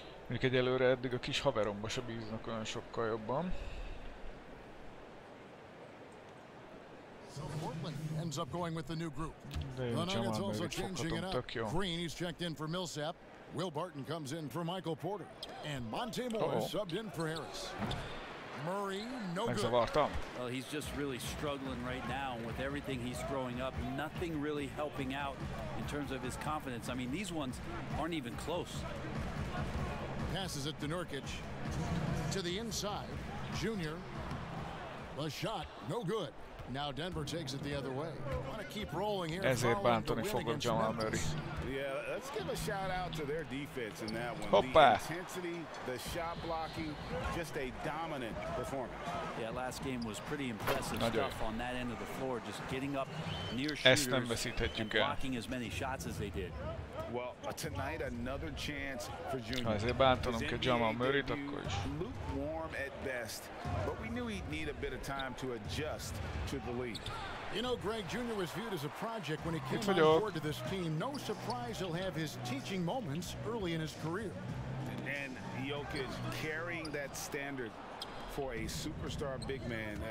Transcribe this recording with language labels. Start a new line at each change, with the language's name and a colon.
Hungarian: Mondjuk egyelőre eddig a kis haveromba se bíznak olyan sokkal jobban.
English: So Portland ends up going with the new group. The Nuggets also changing it up. Green, he's checked in for Millsap. Will Barton comes in for Michael Porter. And Monte Morris subbed in for Harris. Murray, no good. Well, he's just really struggling right now. And with everything he's throwing up, nothing really helping out in terms of his confidence. I mean, these ones aren't even close. Passes it to Nurkic. To the inside. Junior. The shot, no good. Now Denver takes it the other way. Want to keep rolling here.
Hungarian: Ezért bántani fogok Jamal Murray.
English: Yeah, let's give a shout out to their defense in that one.
Hungarian: Hoppá.
English: The intensity, the shot blocking, just a dominant performance. Yeah, last game was pretty impressive stuff on that end of the floor, just getting up near shooters and blocking as many shots as they did. Well, tonight another chance for Junior.
Hungarian: Ha ezért bántanom kell Jamal Murrayt, akkor is.
English: Lukewarm at best, but we knew he'd need a bit of time to adjust to the league. You know, Greg Jr. was viewed as a project when he came on board to this team. No surprise he'll have his teaching moments early in his career. And Jokic carrying that standard for a superstar big man.